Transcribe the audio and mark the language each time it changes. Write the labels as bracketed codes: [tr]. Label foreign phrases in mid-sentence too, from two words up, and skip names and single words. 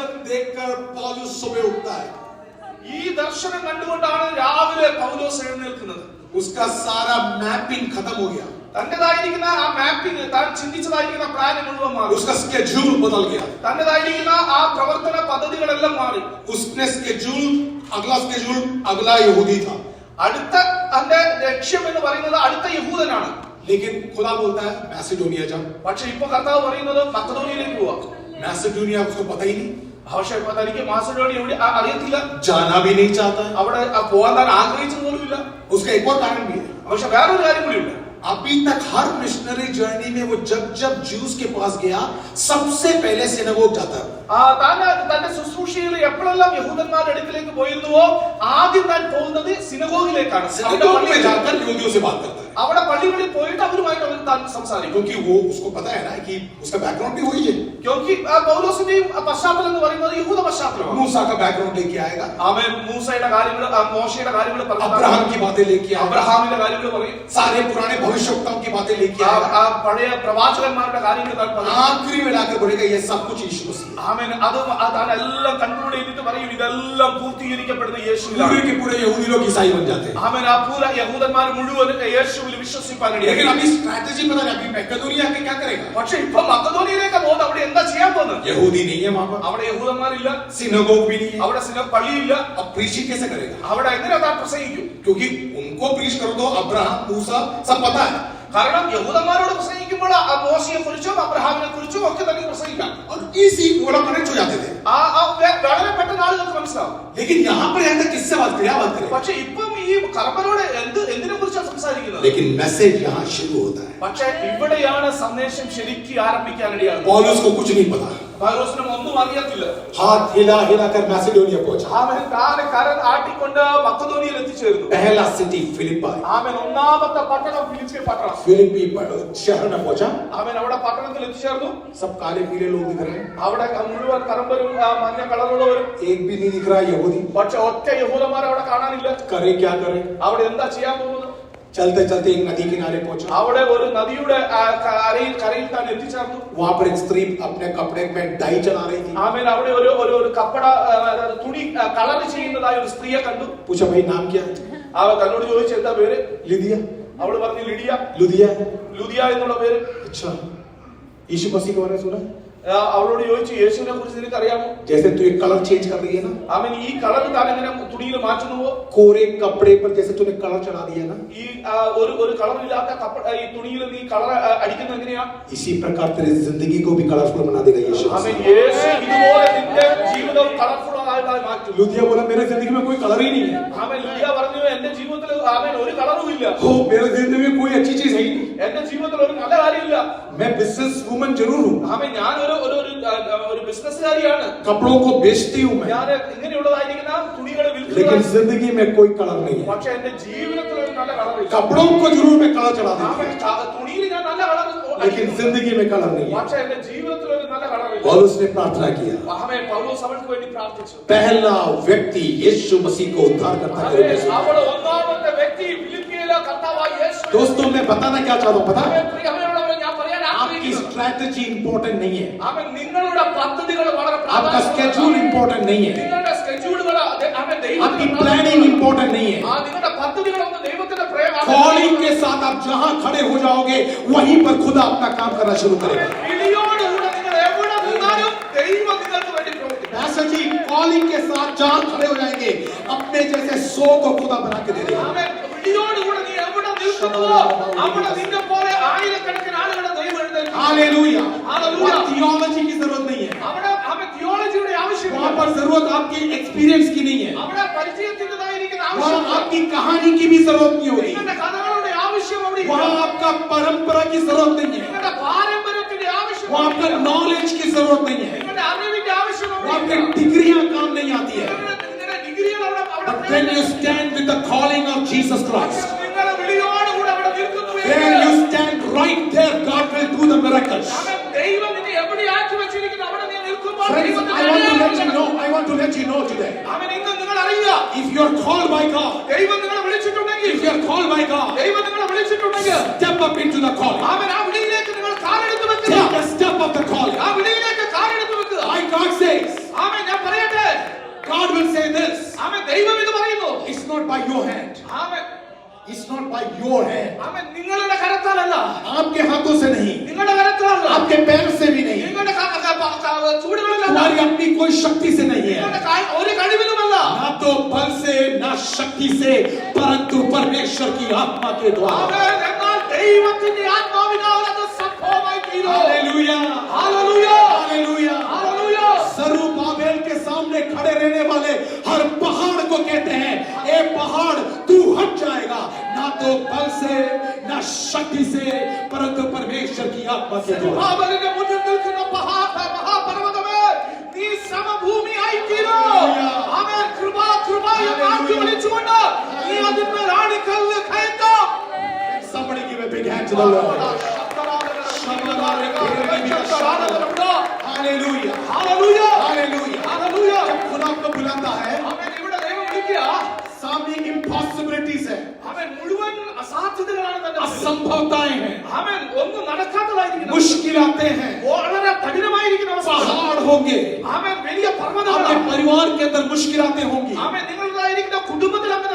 [hi] देखकर पौलुस सुबह उठता है। [ml] ഈ ദർശനം കണ്ടുകൊണ്ടാണ് രാവിലെ പൗലോസ് എഴുന്നേൽക്കുന്നത്. [hi] उसका सारा मैपिंग खत्म हो गया, [ml] തന്റേതായിരിക്കുന്ന ആ മാപ്പിംഗ്, താൻ ചിന്തിച്ചതായിരിക്കുന്ന പ്ലാൻ മുഴുവൻ മാറി. [hi] उसका स्केड्यूल बदल गया, [ml] തന്റേതായിരിക്കുന്ന ആ പ്രവർത്തന പദ്ധതികളെല്ലാം മാറി. [hi] उसने स्केड्यूल अगला यहूदी था, [ml] അടുത്ത തന്റെ ലക്ഷ്യം എന്ന് പറയുന്നത് അടുത്ത യഹൂദനാണ്. [hi] लेकिन खुदा बोलता है मैसिडोनिया जा। [ml] പക്ഷെ ഇപ്പൊ കർത്താവ് പറയുന്നത് മക്കദോനിയയിലേക്ക് പോവാ. [hi] मैसिडोनिया उसको पता ही नहीं, [ml] പക്ഷെ തനിക്ക് മാസിഡോണിയ എവിടെ അറിയത്തില്ല, [hi] जाना भी नहीं चाहता है। [ml] അവിടെ പോകാൻ താൻ ആഗ്രഹിച്ചത് പോലുമില്ല. [hi] उसका एक और कारण भी है, [ml] പക്ഷെ വേറൊരു കാര്യം കൂടി ഉണ്ട്. [hi] अभी तक हर [en] missionary journey [hi] में वो जब ज्यूस के पास गया सबसे पहले सिनेगोग जाता है। [ml] തന്റെ ശുശ്രൂഷയിൽ എപ്പോഴെല്ലാം യഹൂദന്മാരുടെ അടുക്കിലേക്ക് പോയിരുന്നുവോ ആദ്യം താൻ പോകുന്നത് സിനഗോഗിലേക്കാണ്. [hi] सिनेगोग में जाकर यहूदियों से बात करता है, [ml] അവിടെ പള്ളികളിൽ പോയിട്ട് അവരുമായിട്ട് താൻ സംസാരിക്കും. [hi] क्योंकि वो उसको पता है ना कि उसका बैकग्राउंड भी वही है। [ml] क्योंकि പൗലോസിന്റെയും പശ്ചാത്തലം എന്ന് പറയുന്നത് യഹൂദ പശ്ചാത്തലമാണ്. [hi] मूसा का बैकग्राउंड लेके आएगा, [ml] അവൻ മൂസയുടെ കാര്യങ്ങൾ, മോശയുടെ കാര്യങ്ങൾ പറയും, [hi] अब्राहम की बातें लेके आएगा, [ml] അബ്രഹാമിന്റെ കാര്യങ്ങൾ പറയും, [hi] सारे पुराने भविष्यवक्ताओं की बातें लेके आएगा, [ml] പഴയ പ്രവാചകന്മാരുടെ കാര്യങ്ങൾ താൻ പറയും. [hi] आखिरी में लाकर बोलेगा ये सब कुछ यीशु मसीह है। [ml] ആമേൻ. അത് താൻ എല്ലാം കൺക്ലൂഡ് ചെയ്തിട്ട് പറയും ഇതെല്ലാം പൂർത്തീകരിക്കപ്പെടുന്ന യേശുവിലാണ്. [hi] पूरे के पूरे यहूदी लोग ईसाई बन जाते हैं। [ml] ആമേൻ. ആ പൂര യഹൂദന്മാർ മുഴുവൻ യേശുവിൽ വിശ്വസിപ്പാൻ [hi] लेकिन [ml] ഇടയായി. [hi] अभी स्ट्रैटेजी पता नहीं, अभी मैकेडोनिया के क्या करेगा? [ml] പക്ഷെ ഇപ്പൊ മക്കദോനിയയിലേക്ക് പോകുന്നത് അവിടെ എന്താ ചെയ്യാൻ പോകുന്നത്? [hi] यहूदी नहीं है वहां पर, [ml] അവിടെ യഹൂദന്മാരില്ല, [hi] सिनेगोग भी नहीं है, [ml] അവിടെ പള്ളിയില്ല. [hi] अब प्रीचिंग कैसे करेगा? [ml] അവിടെ എങ്ങനെ താൻ പ്രസംഗിക്കും? [hi] क्योंकि उनको प्रीच करो तो अब्राहम मूसा सब पता है, [ml] കാരണം യഹൂദന്മാരോട് പ്രസംഗിക്കുമ്പോൾ ആ മോശയെ കുറിച്ചും അബ്രഹാമിനെ കുറിച്ചും ഒക്കെ തന്നെ പ്രസംഗിക്കാം. [hi] और इसी वो लोग कनेक्ट हो जाते थे। [ml] വളരെ പെട്ടെന്ന് ആളുകൾക്ക് മനസ്സിലാവും. [hi] लेकिन यहाँ पर यहाँ तक किससे बात करें, क्या बात करें? [ml] പക്ഷെ ഇപ്പം ഈ കർമ്മനോട് എന്തിനെ കുറിച്ചാണ് സംസാരിക്കുന്നത്? [hi] लेकिन मैसेज यहाँ शुरू होता है। [ml] പക്ഷെ ഇവിടെയാണ് സന്ദേശം ശരിക്കും ആരംഭിക്കാനിടയാണ്. [hi] पौलुस को कुछ नहीं पता, [ml] പൗലോസിനും ഒന്നും അറിയത്തില്ല. [hi] हाथ हिला हिला कर मैसिडोनिया पहुंचा। [ml] അവൻ കരം ആട്ടിക്കൊണ്ട് മക്കദോനിയയിൽ എത്തിച്ചേർന്നു. [hi] पहला सिटी फिलिप्पी, [ml] അവൻ ഒന്നാമത്തെ പട്ടണം ഫിലിപ്പി പട്ടണം. [hi] फिलिप्पी शहर में पहुंचा। [ml] അവൻ അവിടെ പട്ടണത്തിൽ എത്തിച്ചേർന്നു. [hi] सब काले पीले लोग दिख रहे हैं, [ml] അവിടെ മുഴുവൻ കറമ്പരും മഞ്ഞ കളറുള്ളവരും. [hi] एक भी नहीं दिख रहा यहूदी। [ml] പക്ഷെ ഒറ്റ യഹൂദന്മാരെ അവിടെ കാണാനില്ല. [hi] करे क्या करे? [ml] അവിടെ എന്താ ചെയ്യാൻ പോകുന്നത്? [hi] चलते चलते एक नदी किनारे पहुंचा, [ml] അവിടെ ഒരു നദിയുടെ കരയിൽ താൻ എത്തിച്ചേർന്നു. [hi] वहां पर एक स्त्री अपने कपड़े में डाई चला रही थी। [ml] ആമേൻ. അവിടെ ഒരു കപ്പട തുണി കളർ ചെയ്യുന്നതായ ഒരു സ്ത്രീയെ കണ്ടു. [hi] पूछा भाई नाम क्या है? [ml] അവൻ തന്നോട് ചോദിച്ചു എന്താ പേര്? [hi] लिदिया। [ml] അവള് പറഞ്ഞു ലിഡിയ. [hi] लुदिया। [ml] ലുദിയ എന്നുള്ള പേര്. [hi] अच्छा, यीशु मसीह के बारे में सुना? [ml] അവളോട് ചോദിച്ചു യേശുവിനെ കുറിച്ച് നിനക്ക് അറിയാമോ? [hi] जैसे तू एक [en] color change [hi] कर रही है ना, [ml] അവൻ ഈ കളർ താൻ എങ്ങനെ തുണിയിൽ മാറ്റുന്നുവോ, [hi] कोरे कपड़े पर जैसे तूने कलर चढ़ा दिया ना, [ml] ഈ ഒരു കളറില്ലാത്ത ഈ തുണിയിൽ നീ കളർ അടിക്കുന്നത് എങ്ങനെയാ? [hi] इसी प्रकार तेरी जिंदगी को भी कलरफुल बना देगा यीशु [ml] അവൻ [hi] मसीह। [ml] യേശു ഇതുപോലെ നിന്റെ ജീവിതം കളർഫുൾ ആയി മാറ്റും. [hi] लुदिया बोला मेरे जिंदगी में कोई कलर ही नहीं है। [ml] അവൻ ലുദിയ പറഞ്ഞു എന്റെ ജീവിതത്തിൽ അവൻ ഒരു കളറും ഇല്ല. [hi] हो मेरे जिंदगी में कोई अच्छी चीज है ही नहीं। [ml] എന്റെ ജീവിതത്തിൽ ഒരു നല്ല കാര്യമില്ല. [hi] मैं [en] business woman [hi] जरूर हूँ, [ml] അവൻ ഞാൻ ഒരു ബിസിനസ്സുകാരിയാണ്. [hi] कपड़ों को बेचती हूँ मैं, [ml] ഞാൻ ഇങ്ങനെയുള്ളതായിരിക്കുന്ന തുണികളെ [hi] लेकिन [ml] വിൽക്കുന്നു. [hi] जिंदगी में कोई कलर नहीं है। [ml] പക്ഷെ എന്റെ ജീവിതത്തിൽ ഒരു നല്ല കളറില്ല. [hi] कपड़ों को जरूर मैं कलर चढ़ा देती [ml] അവൻ തുണിയിൽ ഞാൻ നല്ല കളർ [hi] हूँ, लेकिन जिंदगी में कलर नहीं है। [ml] പക്ഷെ എന്റെ ജീവിതത്തിൽ ഒരു നല്ല കളറില്ല. [hi] और उसने प्रार्थना किया, [ml] അവൻ പൗലോസ് അവൾക്ക് വേണ്ടി പ്രാർത്ഥിച്ചു. [hi] पहला व्यक्ति यीशु मसीह को उद्धार करता है। [ml] അവൾ ഒന്നാമത്തെ വ്യക്തി ഫിലിപ്പിയിലെ കർത്താവായ യേശു. [hi] दोस्तों मैं बताना क्या चाहता हूँ पता है? [ml] അവനോട് ഞാൻ പറയാൻ [hi] आपकी [ml] ആഗ്രഹിക്കുന്നു. [en] strategy important [hi] नहीं है, [ml] അവൻ നിങ്ങളുടെ പദ്ധതികൾ വളരെ [hi] आपका [en] schedule important [hi] नहीं है, [ml] നിങ്ങളുടെ സ്കെഡ്യൂളുകൾ [hi] आपकी [en] planning important [hi] नहीं है। [ml] നിങ്ങളുടെ പദ്ധതികളൊന്നും ദൈവത്തിന്റെ പ്രേരണ. [hi] कॉलिंग के साथ आप जहां खड़े हो जाओगे वहीं पर खुदा अपना काम करना शुरू करेगा। [ml] വിളിയോടുകൂടെ നിങ്ങൾ എവിടെ നിന്നാലും ദൈവം നിങ്ങൾക്ക് വേണ്ടി പ്രവർത്തിക്കും. [hi] ऐसा जी कॉलिंग के साथ जहां खड़े हो जाएंगे अपने जैसे 100 को खुदा बना के दे देगा। [ml] വിളിയോടുകൂടെ നീ എവിടെ നിൽക്കുന്നുവോ അവിടെ നിന്നെ പോലെ ആയിരക്കണക്കിന് ആളുകളെ ദൈവം എഴുന്നേൽപ്പിക്കും. [hi] हालेलुया। हालेलुया। थियोलॉजी की जरूरत नहीं है, [ml] അവിടെ തിയോളജിയുടെ ആവശ്യമില്ല. [hi] वहां पर जरूरत आपकी एक्सपीरियंस की नहीं है, [ml] അവിടെ പരിചയത്തിൻ്റെതായിരിക്കുന്ന [hi] वहां [ml] ആവശ്യമില്ല. [hi] आपकी कहानी की भी जरूरत नहीं होगी, [ml] നിങ്ങളുടെ കഥകളുടെ ആവശ്യം അവിടെ ഇല്ല. [hi] वहां आपका परंपरा की जरूरत नहीं है, [ml] നിങ്ങളുടെ പാരമ്പര്യത്തിന്റെ ആവശ്യം [hi] वहां आपका नॉलेज की जरूरत नहीं है, [ml] നിങ്ങളുടെ അറിവിന്റെ ആവശ്യം അവിടെ [hi] वहां [ml] ഇല്ല. [hi] आपकी डिग्रियां काम नहीं आती है। [ml] നിങ്ങളുടെ ഡിഗ്രികൾ അവിടെ [en] But when you stand with the calling of Jesus Christ, [ml] നിങ്ങളുടെ വിളിയോടുകൂടെ അവിടെ നിൽക്കുന്നു. [en] when you stand right there, God will do the miracles. [ml] ദൈവം നിന്നെ എവിടെ ആക്കി വെച്ചിരിക്കുന്നു അവിടെ നീ നിൽക്കുമ്പോൾ [en] Friends, I want to let you know today, [ml] അവൻ ഇന്ന് നിങ്ങൾ അറിയുക. [en] if you are called by God, [ml] ദൈവം നിങ്ങളെ വിളിച്ചിട്ടുണ്ടെങ്കിൽ [en] if you are called by God, [ml] ദൈവം നിങ്ങളെ വിളിച്ചിട്ടുണ്ടെങ്കിൽ [en] step up into the calling. [ml] അവൻ ആ വിളിയിലേക്ക് നിങ്ങൾ കാലെടുത്ത് വെക്കുക. [en] Take a step of the calling. [ml] ആ വിളിയിലേക്ക് കാലെടുത്ത് വെക്കുക. [en] My God says, [ml] അവൻ ഞാൻ [en] Bible say this. [ml] ആമേൻ. ദൈവം ഇത് പറയുന്നു. [en] It's not by your hand. [ml] ആമേൻ. [en] It's not by your hand. [ml] ആമേൻ. നിങ്ങളുടെ കരത്താലല്ല. [hi] आपके हाथों से नहीं. [ml] നിങ്ങളുടെ കരത്താലല്ല. [hi] आपके पैर से भी नहीं. [ml] നിങ്ങളുടെ ചൂടുകളിലല്ല. [hi] तुम्हारी अपनी कोई शक्ति से नहीं है. [ml] നിങ്ങളുടെ ഒരു കഴിവിലുമല്ല. [hi] ना तो बल से ना शक्ति से परंतु परमेश्वर की आत्मा के द्वारा. [ml] ആമേൻ. എന്നാൽ ദൈവത്തിന്റെ ആത്മാവിനാൽ അത് സംഭവമായി തീരും. [hi] हालेलुया. हालेलुया. हालेलुया. हालेलुया. जरुब्बाबेल के सामने खड़े रहने वाले हर पहाड़ को कहते हैं ए पहाड़ तू हट जाएगा, ना तो बल से ना शक्ति से परंतु परमेश्वर की आत्मा से. [ml] ജെറുബ്ബാബേലിന്റെ മുന്നിൽ നിൽക്കുന്ന മഹാപർവ്വതമേ, നീ സമഭൂമിയായി തീരും. ആമേൻ. കൃപ എന്ന് ആക്കി വിളിച്ചുകൊണ്ട് നീ അതിന്മേൽ ആണിക്കല്ല് കയറ്റാം. [en] Somebody give a big hand to the Lord. Hallelujah. Hallelujah. Hallelujah. Hallelujah. [hi] जब खुदा आपको बुलाता है, [ml] ആമേൻ. ഇവിടെ ദൈവം വിളിക്കുക. [hi] सामने impossibilities है, [ml] ആമേൻ. മുഴുവൻ അസാധ്യതകളാണ് തന്റെ മുന്നിൽ. [hi] असंभवताएं हैं, [ml] ആമേൻ. ഒന്നും നടക്കാത്തതായിരിക്കുന്നു. [hi] मुश्किलातें हैं, [ml] വളരെ കഠിനമായിരിക്കുന്ന അവസ്ഥ. [hi] पहाड़ होंगे, [ml] ആമേൻ. വലിയ [hi] आपके [ml] പർവ്വതങ്ങളാണ്. [hi] परिवार के अंदर मुश्किलातें होंगी, [ml] ആമേൻ. നിങ്ങളുടേതായിരിക്കുന്ന കുടുംബത്തിൽ അങ്ങനെ